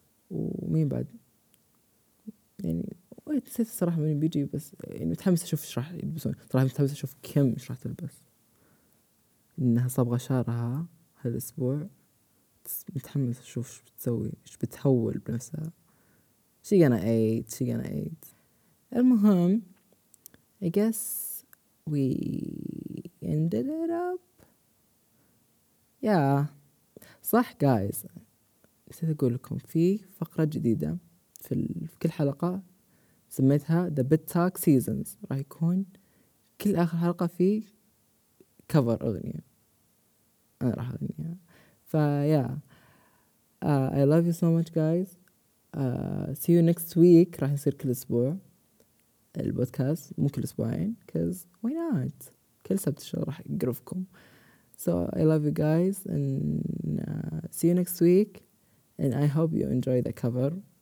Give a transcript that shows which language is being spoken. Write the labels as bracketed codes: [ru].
[ar] ومين بعد يعني ويتسيت صراحة من بيجي، بس يعني متحمس أشوف إيش راح يلبسون صراحة، متحمس أشوف كم إيش راح تلبس، إنها صبغة شعرها هالأسبوع، متحمس أشوف إيش بتسوي، إيش بتحول بنفسها، [en] she gonna eat. [ar] المهم [en] I guess we ended it up yeah. [ar] صح guys، نسيت أقول لكم في فقرة جديدة في كل حلقة سميتها the bit talk seasons، راح يكون كل آخر حلقة في cover أغنية أنا راح أغنيها، فا [en] yeah I love you so much guys. See you next week. [ar] راح يصير كل أسبوع البودكاست، مو كل أسبوعين. [en] Cause why not؟ [ar] كل سبت شو راح أقرفكم. [en] So I love you guys and see you next week. And I hope you enjoy the cover.